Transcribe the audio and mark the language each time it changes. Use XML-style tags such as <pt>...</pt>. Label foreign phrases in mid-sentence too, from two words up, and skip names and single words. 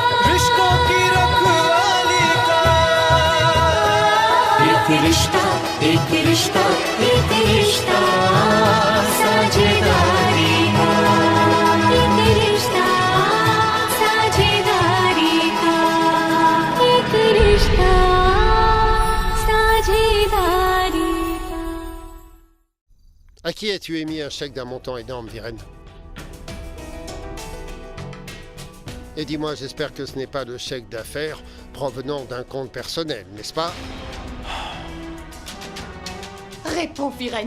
<hi>रिश्तों की रखवाली का एक रिश्ता एक रिश्ता एक रिश्ता साझेदारी का एक रिश्ता साझेदारी का एक रिश्ता साझेदारी का</hi> <fr>À qui as-tu émis un chèque d'un montant énorme, Viren? Et dis-moi, j'espère que ce n'est pas le chèque d'affaires provenant d'un compte personnel, n'est-ce pas? Réponds, Viren.</fr>